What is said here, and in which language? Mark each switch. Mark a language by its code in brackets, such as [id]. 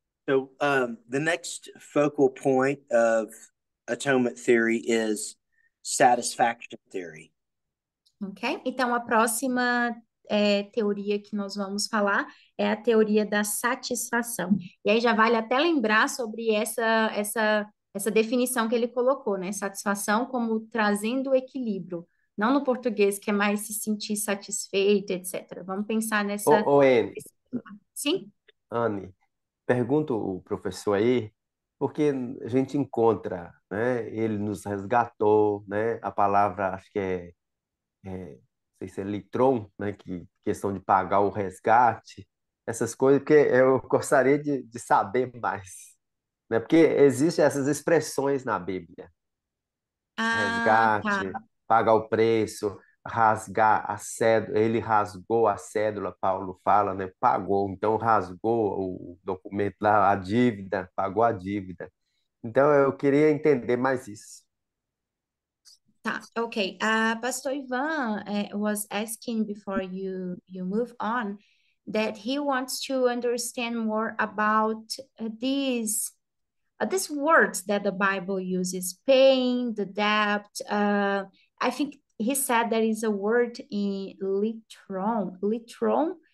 [en] So the next focal point of atonement theory is satisfaction theory. Ok? [pt] Então, a próxima teoria que nós vamos falar é a teoria da satisfação. E aí já vale até lembrar sobre essa definição que ele colocou, né? Satisfação como trazendo equilíbrio. Não no português, que é mais se sentir satisfeito, etc. Vamos pensar nessa... Ô, Anne, Sim? Anne, pergunta o professor aí, porque a gente encontra, né? Ele nos resgatou, né? A palavra, acho que não sei se é litron, né? Que questão de pagar o resgate, essas coisas, porque eu gostaria de saber mais, né? Porque existem essas expressões na Bíblia: Ah, tá. resgate, pagar o preço, rasgar a cédula. Ele rasgou a cédula, Paulo fala, né? Pagou, então rasgou o documento lá, a dívida, pagou a dívida. Então eu queria entender mais isso. Tá, okay. [en] Pastor Ivan was asking before you move on that he wants to understand more about these words that the Bible uses: paying the debt. I think he said there is a word in litron. Litron.